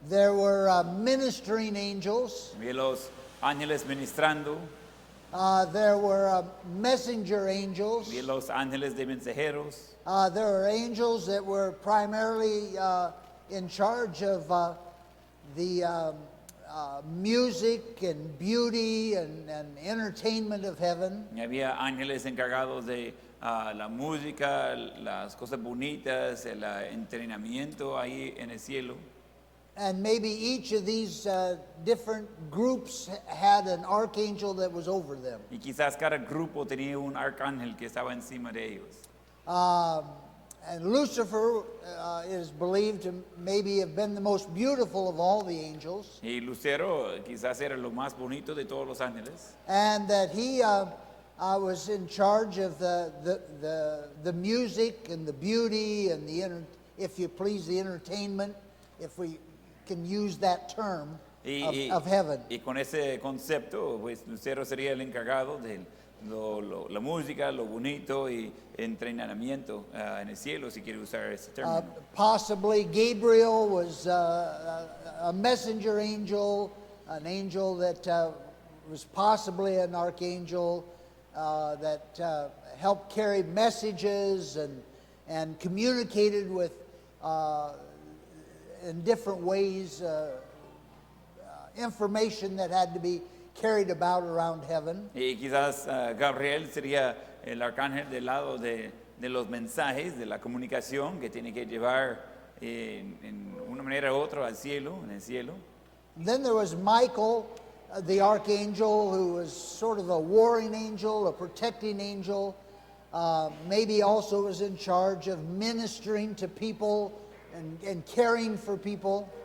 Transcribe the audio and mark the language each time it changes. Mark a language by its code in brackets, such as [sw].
[en] There were ministering angels. [es] Había los ángeles ministrando, [en] There were messenger angels. [es] había los ángeles de mensajeros. [en] There were angels that were primarily in charge of the music and beauty and entertainment of heaven. [es] Y había ángeles encargados de la música, las cosas bonitas, el entrenamiento ahí en el cielo. [en] And maybe each of these different groups had an archangel that was over them. [es] Y quizás cada grupo tenía un arcángel que estaba encima de ellos. [en] And Lucifer is believed to maybe have been the most beautiful of all the angels. [es] Y Lucero quizás era lo más bonito de todos los ángeles. [en] And that he was in charge of the music and the beauty and if you please, the entertainment, if we can use that term, of heaven. [es] Y con ese concepto, pues Lucero sería el encargado de la música, lo bonito y entrenamiento en el cielo, si quiere usar ese término. [en] Possibly Gabriel was a messenger angel, an angel that was possibly an archangel that helped carry messages and communicated with in different ways information that had to be carried about around heaven. [es] Y quizás Gabriel sería el arcángel del lado de los mensajes, de la comunicación que tiene que llevar en una manera u otra al cielo, en el cielo. [en] Then there was Michael, the archangel, who was sort of a warring angel, a protecting angel. Maybe also was in charge of ministering to people and caring for people.